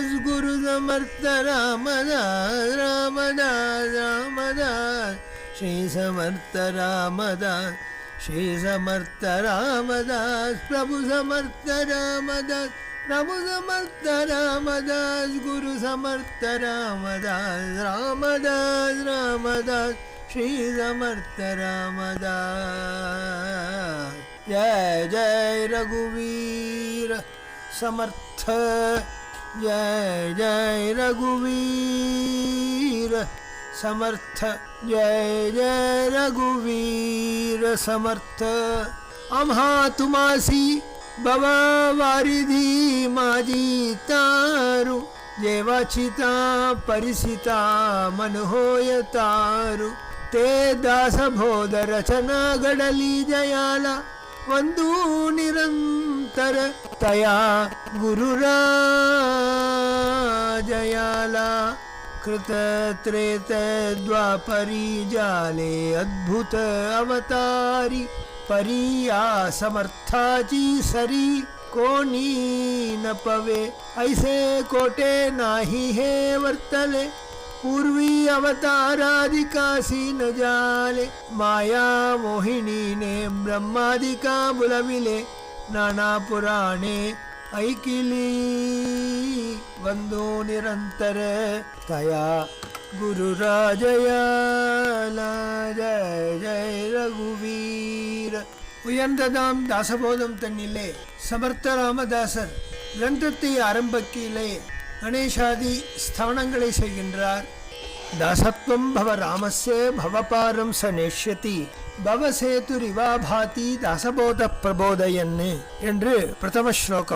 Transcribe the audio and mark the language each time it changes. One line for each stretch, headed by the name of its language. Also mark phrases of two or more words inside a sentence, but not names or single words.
Marathi: गुरु समर्थ रामदास रामदास रामदास श्री समर्थ रामदास श्री समर्थ रामदास प्रभु समर्थ रामदास प्रभु समर्थ रामदास गुरु समर्थ रामदास रामदास रामदास श्री समर्थ रामदास। जय जय रघुवीर समर्थ, जय जय रघुवीर समर्थ, जय जय रघुवीर समर्थ। आम्हा तुमासी भवा वारिधी माझी तारू, जेवाचिता परिसिता मन होय तारू। ते दासबोध रचना घडली जयाला, वंदू निरंतर तया गुरुराजयाला। कृत त्रेत द्वापरी जाले अद्भुत अवतारी, परिया समर्थाची सरी कोणी न पवे। ऐसे कोटे नाही हे वर्तले, पूर्वी अवतारादिकासी न जाले। माया मोहिनीने ब्रह्मादिका बुलविले, नाना पुराणे ऐकिली। वंदो निरंतर तया गुरुराजयाला। जय जय रघुवीर।
Tamil: உயர்ந்ததாம் தாசபோதம் தன்னிலே சமர்த்த ராமதாசர் கிரந்தத்தை ஆரம்பிக்கையிலே கணேசாதி ஸ்தவனங்களை செய்கின்றார்.
Sanskrit: தாசத்வம் பவ ராமஸ்ய பவபாரம் ச நேஷ்யதி, பவசேதுரிவா பாதி தாசபோத பிரபோதயன்னு
Tamil: என்று பிரதம ஸ்லோகம்.